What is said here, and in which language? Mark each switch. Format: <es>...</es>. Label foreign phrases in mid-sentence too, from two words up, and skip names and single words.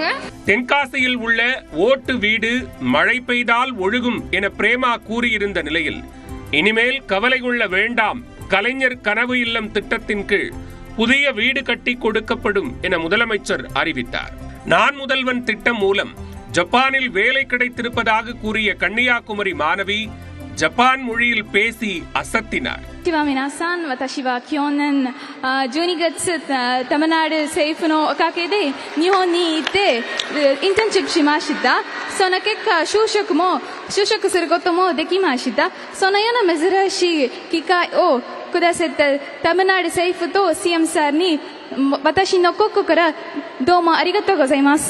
<ta>தென்காசியில் உள்ள ஓட்டு வீடு மழை பெய்தால் ஒழுகும் என பிரேமா கூறியிருந்த நிலையில் இனிமேல் கவலை கொள்ள வேண்டாம், கலைஞர் கனவு இல்லம் திட்டத்தின் கீழ் புதிய வீடு கட்டி கொடுக்கப்படும் என முதலமைச்சர் அறிவித்தார். நான் முதல்வன் திட்டம் மூலம் ஜப்பானில் வேலை கிடைத்திருப்பதாக கூறிய கன்னியாகுமரி மாணவி ஜப்பான் மொழியில் பேசி அசத்தினார்.</ta> <ja>皆さん、私は去年12月தமிழ்நாடு政府のおかげで日本に行ってインターンシップしました。その結果就職することもできました。そのような珍しい機会をくださったதமிழ்நாடு政府と CM さんに私の心からどうもありがとうございます。</ja>